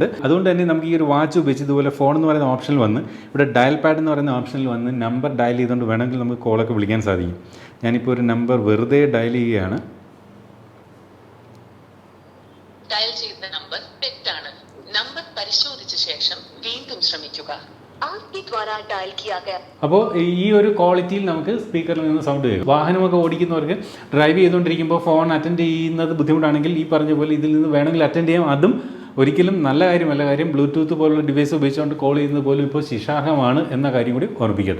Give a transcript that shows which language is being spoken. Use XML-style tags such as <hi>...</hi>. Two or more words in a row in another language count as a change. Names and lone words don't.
<ml>അതുകൊണ്ട് തന്നെ നമുക്ക് ഈ ഒരു വാച്ച് ഉപയോഗിച്ച് ഇതുപോലെ ഫോൺ എന്ന് പറയുന്ന ഓപ്ഷനിൽ വന്ന് ഇവിടെ</ml> <en>dial pad</en> <ml>എന്ന് പറയുന്ന ഓപ്ഷനിൽ വന്ന്</ml> <en>number dial</en> <ml>ചെയ്തുകൊണ്ട് വേണമെങ്കിൽ നമുക്ക് കോളൊക്കെ വിളിക്കാൻ സാധിക്കും. ഞാനിപ്പോൾ ഒരു നമ്പർ വെറുതെ ഡയൽ ചെയ്യുകയാണ്. ഡയൽ ചെയ്ത നമ്പർ തെറ്റാണ്. നമ്പർ പരിശോധിച്ച ശേഷം വീണ്ടും ശ്രമിക്കുക.</ml> <hi>आपके द्वारा डायल किया गया</hi> <ml>അപ്പോൾ ഈ ഒരു ക്വാളിറ്റിയിൽ നമുക്ക് സ്പീക്കറിൽ നിന്ന് സൗണ്ട് കേൾക്കും. വാഹനമൊക്കെ ഓടിക്കുന്നവർക്ക് ഡ്രൈവ് ചെയ്തുകൊണ്ടിരിക്കുമ്പോൾ</ml> <en>phone attend</en> <ml>ചെയ്യുന്നത് ബുദ്ധിമുട്ടാണെങ്കിൽ ഈ പറഞ്ഞ പോലെ ഇതിൽ നിന്ന് വേണമെങ്കിൽ അറ്റൻഡ് ചെയ്യാം. അതും ഒരിക്കലും നല്ല കാര്യമല്ല. കാര്യം ബ്ലൂടൂത്ത് പോലുള്ള ഡിവൈസ് ഉപയോഗിച്ചുകൊണ്ട് കോൾ ചെയ്യുന്നത് പോലും ഇപ്പോൾ ശിക്ഷാർഹമാണ് എന്ന കാര്യം കൂടി ഓർമ്മിക്കട്ടെ.</ml>